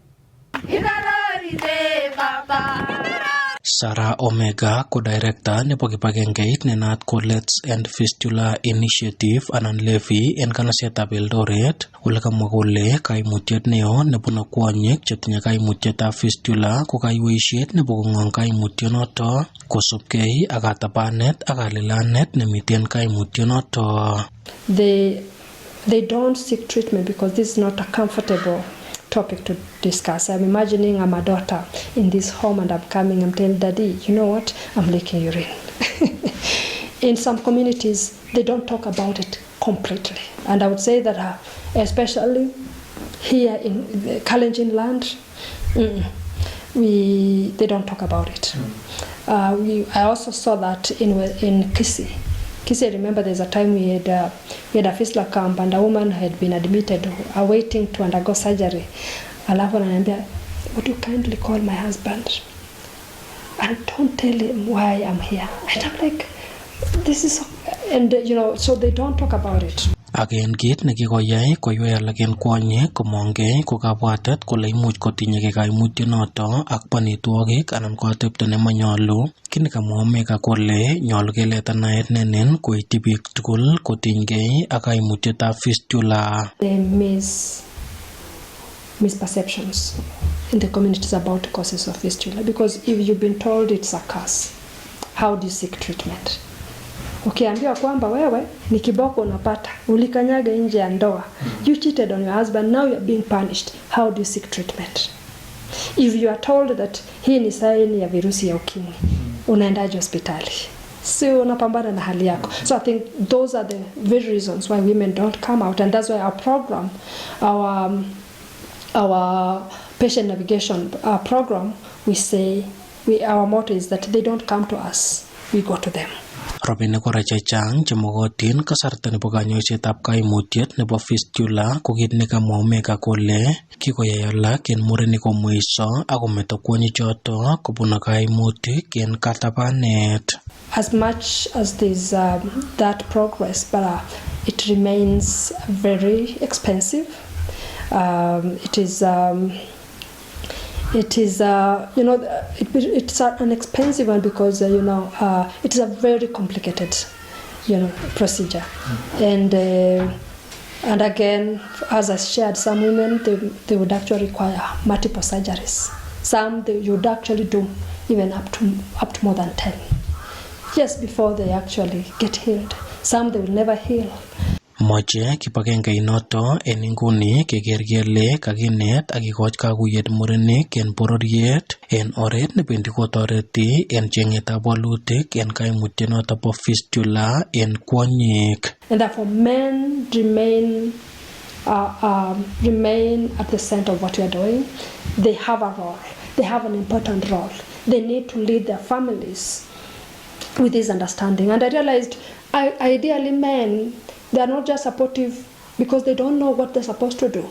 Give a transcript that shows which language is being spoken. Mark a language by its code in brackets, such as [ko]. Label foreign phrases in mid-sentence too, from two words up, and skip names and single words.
[kln] Sarah Omega ko director nebo kibagengeit nenaat ko Let's End Fistula Initiative anan LEFI en kanasetab Eldoret ole kamwa kole kaimutiet neo nebune kwonyik chetinye kaimutietab fistula ko kaiweisiet nebo kong'ong kaimutyonoto kosubkei ak katabanet ak kalilanet nemiten kaimutyonoto. [en] They don't seek treatment because this is not a comfortable topic to discuss. I'm imagining I'm a daughter in this home and I'm coming, I'm telling Daddy, you know what, I'm leaking urine. In some communities, they don't talk about it completely. And I would say that especially here in Kalenjin land, they don't talk about it. I also saw that in Kisii. Kisii, I remember there's a time we had a fistula camp and a woman had been admitted awaiting to undergo surgery. [sw] Alafu ananiambia, [en] would you kindly call my husband and don't tell him why I'm here. And I'm like, this is, and so they don't talk about it. [kln] Again kit nekikoyai koywei alak en kwonyik komongei ko kabwatet kole imuch kotinyegei kaimutyonoto ak banitwogik anan ko atepto nemanyolu. Kini kamwa Omega kole nyolu keleta naet nenen koityi biik tugul kotinygei ak kaimutietab fistula. [en] There misperceptions in the communities about the causes of fistula because if you've been told it's a curse, how do you seek treatment? [sw] Ukiambiwa kwamba wewe ni kiboko unapata, ulikanyaga nje ya ndoa, [en] you cheated on your husband, now you're being punished, how do you seek treatment? If you are told that [sw] hii ni saini ya virusi ya ukimwi, unaendaje hospitali? Si unapambana na hali yako. [en] So I think those are the very reasons why women don't come out, and that's why our program, our patient navigation program, we say, our motto is that they don't come to us, we go to them. [kln] Robinik kora chechang chemokotin kasarta nebo kanyoisetab kaimutiet nebo fistula ko kit nekamwa Omega kole kikoyai alak en murenik komweiso ak kometo kwonyichoto kobun kaimutik en katabanet. [en] As much as there's that progress, but it remains very expensive. It's an expensive one because it is a very complicated procedure, and again, as I shared, some women they would actually require multiple surgeries. Some you would actually do even up to more than 10 just before they actually get healed. Some they will never heal. [kln] Moche kibagengeit en inguni keker kele kakinet ak kikoch kakuyet murenik en bororiet en oret nebendi kotoreti en chengetab walutik en kaimutyonoto bo fistula en kwonyik. [en] And therefore men remain at the center of what we are doing. They have a role. They have an important role. They need to lead their families with this understanding. And I realized ideally men, they are not just supportive because they don't know what they're supposed to do.